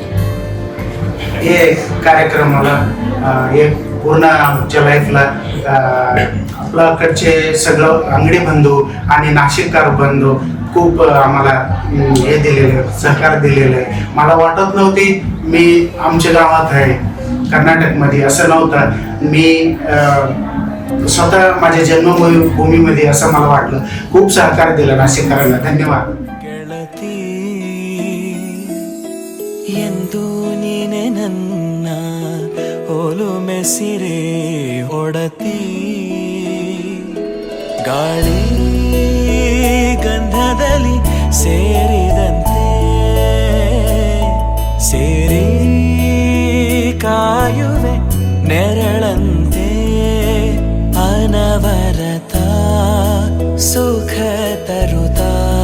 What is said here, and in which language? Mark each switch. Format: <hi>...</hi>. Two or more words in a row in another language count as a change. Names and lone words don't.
<mr>हे कार्यक्रमाला एक पूर्ण आमच्या लाईफला आपल्याकडचे सगळं अंगडी बंधू आणि नाशिककर बंधू खूप आम्हाला हे दिलेलं सहकार दिलेलं आहे. मला वाटत नव्हती मी आमच्या गावात आहे कर्नाटकमध्ये, असं नव्हतं. मी स्वतः माझ्या जन्मभूमीमध्ये असं मला वाटलं. खूप सहकार दिलं नाशिककरांना. धन्यवाद.</mr> <kn>ಗೆಳತಿ ಎಂದು ನೀನೆ ನನ್ನ ಒಲುಮೆ ಸಿರೆ ಒಡತಿ, ಗಾಳಿ ಗಂಧದಲ್ಲಿ ಸೇರಿದಂತೆ ಸೇರಿ ಕಾಯುವೆ ನೆರಳಂತೆ, ಅನವರತ ಸುಖ ತರುತ್ತಾ</kn>